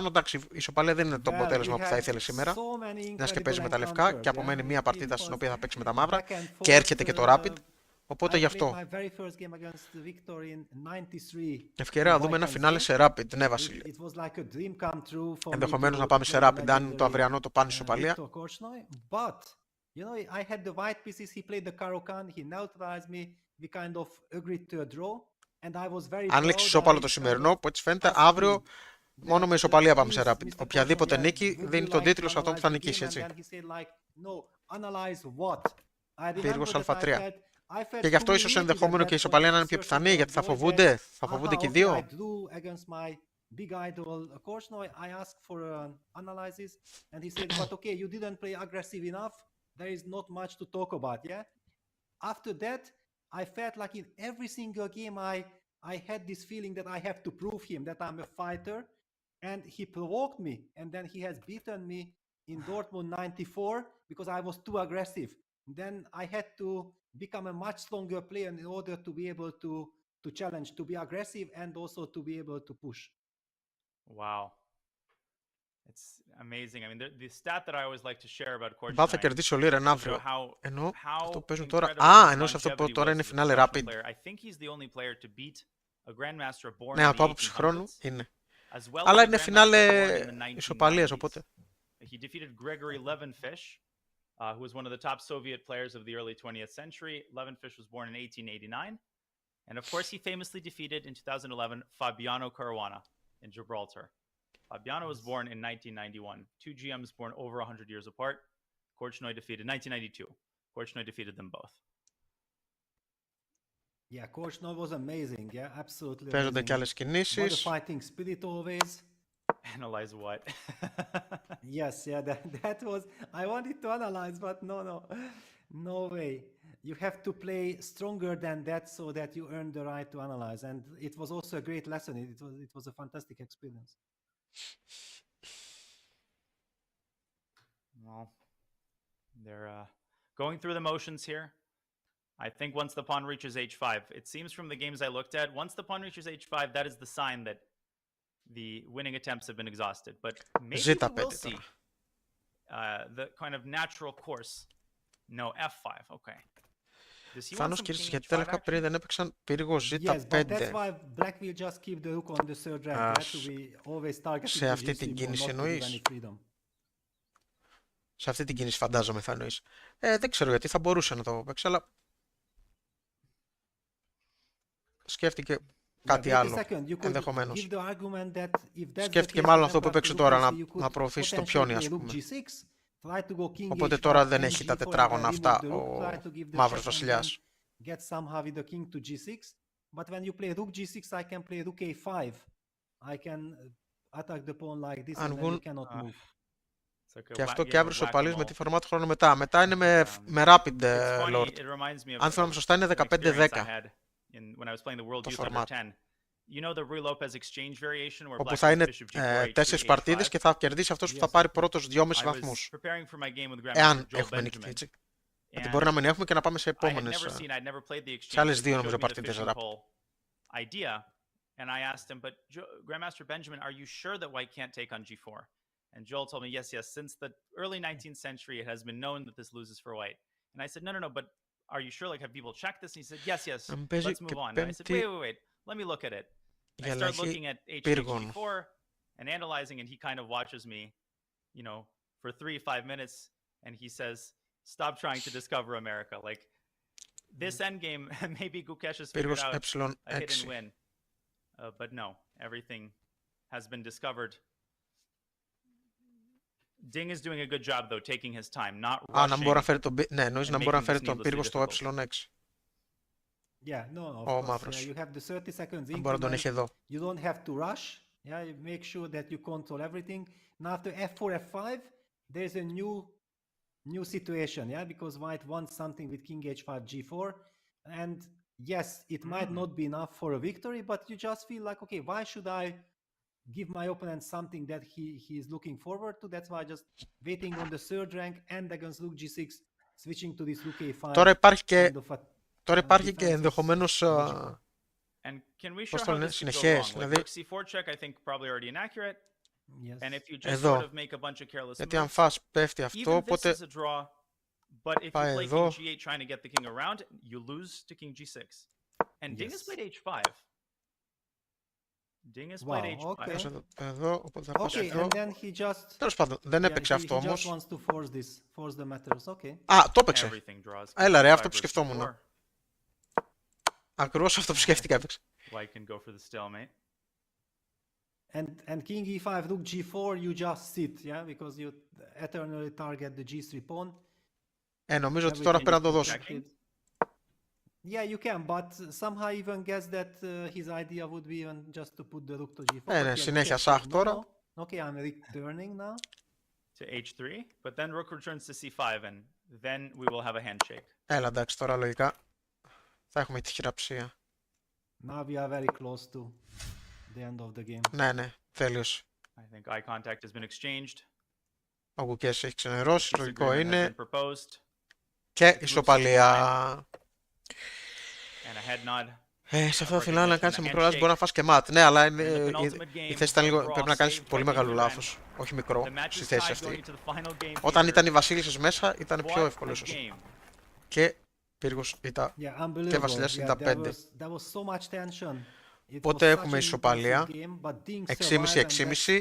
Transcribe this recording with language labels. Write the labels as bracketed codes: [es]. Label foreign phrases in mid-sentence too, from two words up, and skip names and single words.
[el] Εντάξει, η ισοπαλία δεν είναι το αποτέλεσμα που θα ήθελε σήμερα. Μιας και παίζει με τα λευκά και απομένει μία παρτίδα στην οποία θα παίξει με τα μαύρα και έρχεται και το Rapid. Οπότε γι' αυτό. Ευκαιρία να δούμε ένα φινάλε σε Rapid. Ναι, Βασίλη. Ενδεχομένως να πάμε σε Rapid, αν το αυριανό το πάνε ισοπαλία. [en] You know, I had the white pieces, he played the Caro-Kann, he neutralized me, we kind of agreed to a draw, and I was very [el] Αν λήξει ισόπαλο το σημερινό, που έτσι φαίνεται, αύριο μόνο με ισοπαλία πάμε σε Rapid. Οποιαδήποτε νίκη δίνει τον τίτλο σε αυτόν που θα νικήσει, έτσι. Πύργος Α3. Και γι' αυτό ίσως ενδεχόμενο και η ισοπαλία να είναι πιο πιθανή, γιατί θα φοβούνται και οι δύο. [en] Big idol Korchnoi, I asked for an analysis and he said, but okay, you didn't play aggressive enough. There is not much to talk about, yeah? After that, I felt like in every single game I had this feeling that I have to prove him that I'm a fighter, and he provoked me, and then he has beaten me in Dortmund 94 because I was too aggressive. Then I had to become a much stronger player in order to be able to challenge, to be aggressive and also to be able to push. Wow. It's amazing. I mean, the stat that I always like to share about court [el] θα κερδίσει ο Liren αύριο. Ενώ αυτό παίζουν τώρα. Α, ενώ σε αυτό που τώρα είναι φινάλε rapid. Ναι, από άποψη χρόνου είναι. Αλλά είναι φινάλε ισοπαλίας, οπότε. [en] He defeated Grigory Levenfish, who was one of the top Soviet players of the early 20th century. Levenfish was born in 1889. And of course, he famously defeated in 2011 Fabiano Caruana in Gibraltar. Fabiano was born in 1991. Two GMs born over 100 years apart. Korchnoi defeated 1992. Korchnoi defeated them both. Yeah, Korchnoi was amazing. Yeah, absolutely. [el] Παίζονται και άλλες κινήσεις. [en] What a fighting spirit always. Analyze what? Yes, yeah, that was. I wanted to analyze, but no way. You have to play stronger than that so that you earn the right to analyze. And it was also a great lesson. It was a fantastic experience. Well, they're going through the motions here. I think once the pawn reaches h5, it seems from the games I looked at, once the pawn reaches h5, that is the sign that the winning attempts have been exhausted. But maybe we will see the kind of natural course. No, f5, okay. [el] Φάνος κέρδισε γιατί τελικά πριν δεν έπαιξαν πύργο z5. Σε αυτή την κίνηση εννοείς. Σε αυτή την κίνηση φαντάζομαι θα εννοείς. Δεν ξέρω γιατί θα μπορούσε να το παίξει, αλλά σκέφτηκε κάτι άλλο ενδεχομένως. Σκέφτηκε μάλλον αυτό που έπαιξε τώρα, να προωθήσει το πιόνι, ας πούμε. Οπότε τώρα δεν έχει τα τετράγωνα αυτά ο μαύρος βασιλιάς. [en] Get somehow with the king to g6, but when you play rook g6, I can play rook a5. I can attack the pawn like this and then you cannot move. [el] Και αυτό και αύριο σοπαλείς με τη φορμά του χρόνου μετά. Μετά είναι με rapid lord. Αν θυμάμαι σωστά είναι 15-10 το φορμάτ. Όπου θα είναι 4 παρτίδες και θα κερδίσει αυτός που θα πάρει πρώτος 2,5 βαθμούς. Εάν έχουμε νικητή, έτσι. Γιατί μπορεί να μην έχουμε και να πάμε σε επόμενες, σε άλλες 2 νομίζω παρτίδες rapid. [en] And I asked him, but Grandmaster Benjamin, are you sure that white can't take on g4? And Joel told me, yes, since the early 19th century, it has been known that this loses for white. And I said, no, but are you sure? Like, have people checked this? And he said, yes, let's move on. And I said, wait, let me look at it. I start looking at h4 and analyzing, and he kind of watches me, for 3-5 minutes, and he says, stop trying to discover America. Like, this endgame, maybe Gukesh has figured out a hidden win. But no, everything has been discovered. Ding is doing a good job, though, taking his time, not rushing. [el] Να μπορεί να φέρει ναι, εννοείς να μπορεί να φέρει τον πύργο στο ε6. [en] Yeah, no, [el] ο μαύρος. [en] You have the 30 seconds [el] μπορεί να τον έχει εδώ. [en] You don't have to rush. Yeah, you make sure that you control everything. Now after f4, f5, there's a new situation, yeah, because white wants something with king h5, g4, and yes, it might not be enough for a victory, but you just feel like, okay, why should I give my opponent something that he is looking forward to? That's why just waiting on the third rank and against rook g6, switching to this rook a5. [el] Τώρα υπάρχει και ενδεχομένως πώς το λένε, συνεχές, δηλαδή εδώ, γιατί αν φας πέφτει αυτό, οπότε πάει εδώ. Εδώ, οπότε θα πας εδώ. Τέλος πάντων, δεν έπαιξε αυτό όμως. Α, το έπαιξε. Έλα ρε, αυτό που σκεφτόμουν. Ακριβώς αυτό που σκέφτηκα έπαιξε. [en] And king e5, rook g4, you just sit, yeah, because you eternally target the g3 pawn. [el] Νομίζω ότι τώρα πρέπει να το δώσω. [en] Yeah, you can, but somehow even guess that his idea would be even just to put the rook to g4. [el] Ναι, συνέχεια σάχ τώρα. [en] Okay, I'm returning now. To h3, but then rook returns to c5 and then we will have a handshake. [el] Έλα, εντάξει, τώρα λογικά θα έχουμε τη χειραψία. [en] Now we are very close to the end of the game. [el] Ναι, τέλειος. [en] I think eye contact has been exchanged. [el] Ο Gukesh έχει ξενερώσει, λογικό είναι. Και ισοπαλία. [en] And a head nod. [el] Σε αυτό το φινάλε, να κάνεις σε μικρό λάθος, μπορεί να φας και ματ. Ναι, αλλά η θέση ήταν λίγο. Πρέπει να κάνεις πολύ μεγάλο λάθος. Όχι μικρό, στη θέση αυτή. Όταν ήταν οι βασίλισσες μέσα, ήταν πιο εύκολο ίσως. Και πύργος ήταν και βασιλιάς ήταν 5. Οπότε έχουμε ισοπαλία. 6,5-6,5.